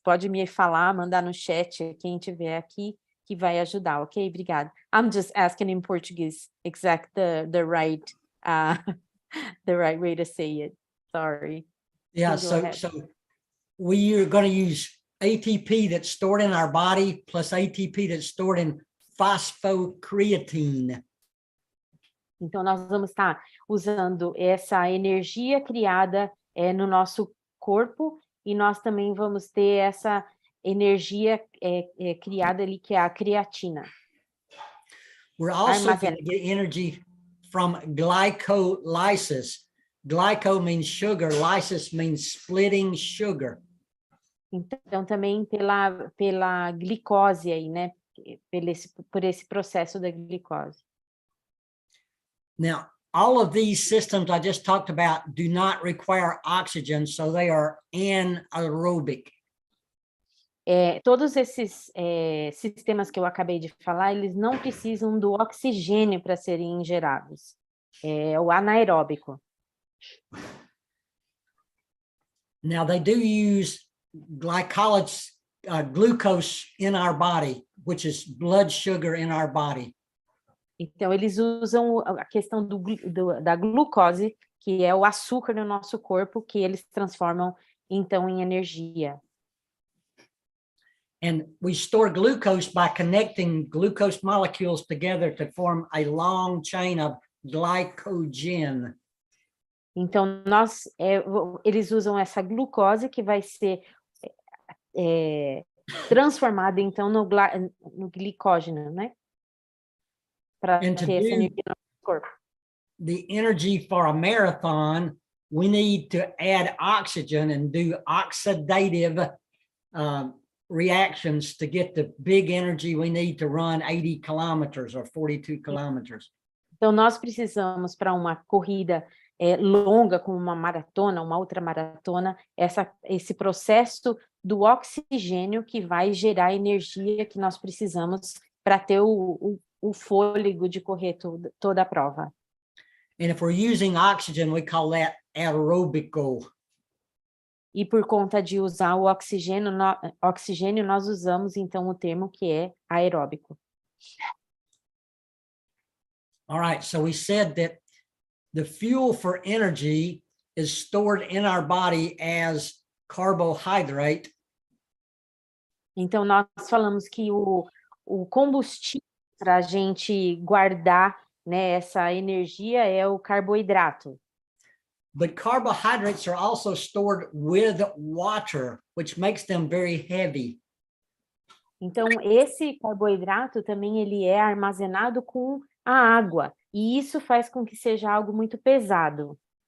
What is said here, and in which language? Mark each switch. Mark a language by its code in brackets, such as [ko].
[pt] Pode me falar, mandar no chat, quem tiver aqui, que vai ajudar, ok? Obrigada. [en] I'm just asking in Portuguese, the right the right way to say it. Sorry. Yeah, Please go ahead. so we are going to use ATP that's stored in our body plus ATP that's stored in phosphocreatine. [pt] Então, nós vamos estar usando essa energia criada no nosso corpo, e nós também vamos ter essa energia criada ali, que é a creatina. [en] We're also going to get energy from glycolysis. Glyco means sugar, lysis means splitting sugar. [pt] Então, também pela glicose aí, né? Por esse processo da glicose. [en] Now, all of these systems I just talked about do not require oxygen, so they are anaerobic. [pt] Todos esses sistemas que eu acabei de falar, eles não precisam do oxigênio para serem gerados. É o anaeróbico. [en] Now, they do use glucose in our body, which is blood sugar in our body. [pt] Então, eles usam a questão da glucose, que é o açúcar no nosso corpo, que eles transformam, então, em energia. [en] And we store glucose by connecting glucose molecules together to form a long chain of glycogen. [pt] Então, eles usam essa glucose, que vai ser transformada, então, no glicógeno, né? Para ter essa energia no corpo. [en] The energy for a marathon, we need to add oxygen and do oxidative reactions to get the big energy we need to run 80 kilometers or 42 kilometers. [pt] Então, nós precisamos, para uma corrida longa, como uma maratona, uma ultramaratona, esse processo do oxigênio, que vai gerar a energia que nós precisamos para ter o fôlego de correr toda a prova. [en] And if we're using oxygen, we call that aerobical. [pt] E por conta de usar o oxigênio, nós usamos, então, o termo que é aeróbico. [en] All right, so we said that the fuel for energy is stored in our body as carbohydrate. [pt] Então, nós falamos que o combustível para a gente guardar, né, essa energia é o carboidrato. [en] But carbohydrates are also stored with water, which makes them very heavy. [pt] Então, esse carboidrato também ele é armazenado com a água, e isso faz com que seja algo muito pesado.